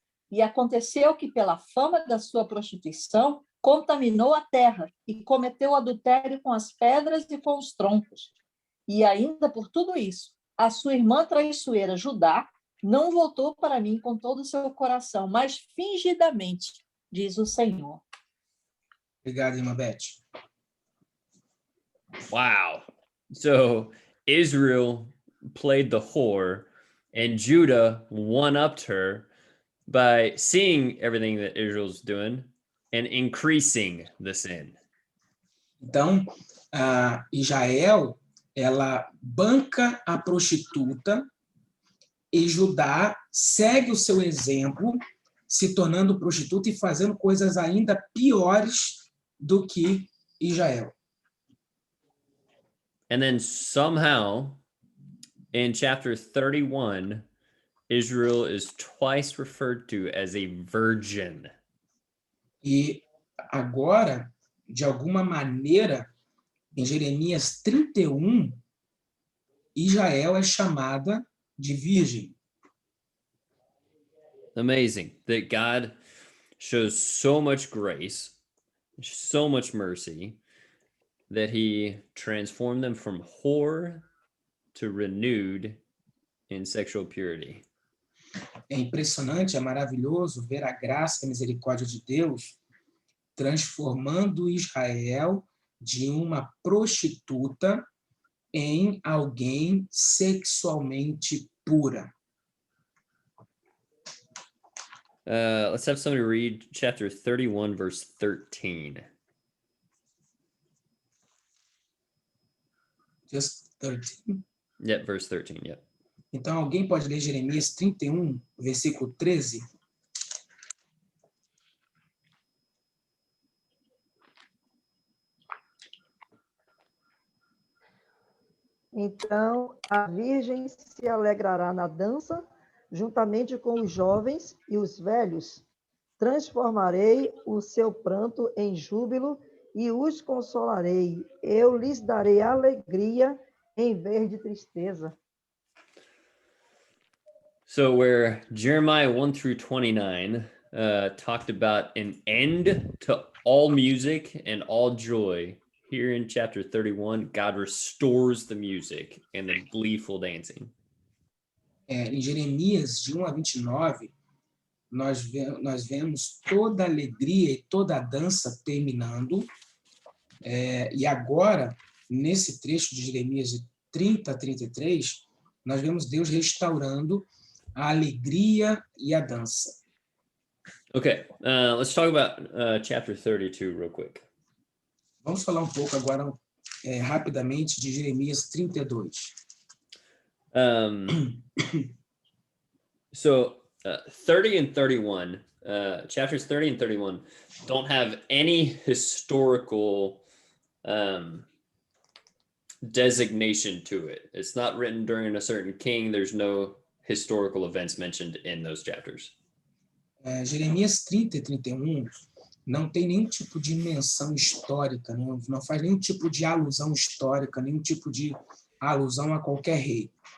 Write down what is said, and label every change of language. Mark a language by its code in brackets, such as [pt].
[pt] E aconteceu que, pela fama da sua prostituição, contaminou a terra e cometeu adultério com as pedras e com os troncos. E ainda por tudo isso, a sua irmã traiçoeira, Judá, não voltou para mim com todo o seu coração, mas fingidamente, diz o Senhor. Obrigado, irmã Beth. [en] Wow. So Israel played the whore and Judah one-upped her by seeing everything that Israel's doing and increasing the sin. [pt] Então, Israel, ela banca a prostituta e Judá segue o seu exemplo, se tornando prostituta e fazendo coisas ainda piores do que Israel. [en] And then somehow, in chapter 31, Israel is twice referred to as a virgin. [pt] E agora, de alguma maneira, em Jeremias 31, Israel é chamada de virgem. [en] Amazing that God shows so much grace, so much mercy, that he transformed them from whore to renewed in sexual purity. [pt] É impressionante, é maravilhoso ver a graça e a misericórdia de Deus transformando Israel de uma prostituta em alguém sexualmente pura. [en] Let's have somebody read chapter 31, verse 13. Just 13. Yeah, verse 13, yeah. [pt] Então, alguém pode ler Jeremias 31, versículo 13? Então, a virgem se alegrará na dança, juntamente com os jovens e os velhos. Transformarei o seu pranto em júbilo e os consolarei. Eu lhes darei alegria em vez de tristeza. [en] So where Jeremiah 1 through 29 talked about an end to all music and all joy, here in chapter 31, God restores the music and the gleeful dancing. [pt] Em Jeremias, de 1 a 29, nós vemos toda a alegria e toda a dança terminando. E agora, nesse trecho de Jeremias de 30 a 33, nós vemos Deus restaurando a alegria e a dança. [en] Okay, let's talk about chapter 32 real quick. [pt] Vamos falar um pouco agora, rapidamente, de Jeremias 32. [en] So 30 and 31, chapters 30 and 31 don't have any historical designation to it. It's not written during a certain king. There's no historical events mentioned in those chapters. [pt] Jeremias 30 e 31 não tem nenhum tipo de menção histórica, não faz nenhum tipo de alusão histórica, nenhum tipo de alusão a qualquer rei.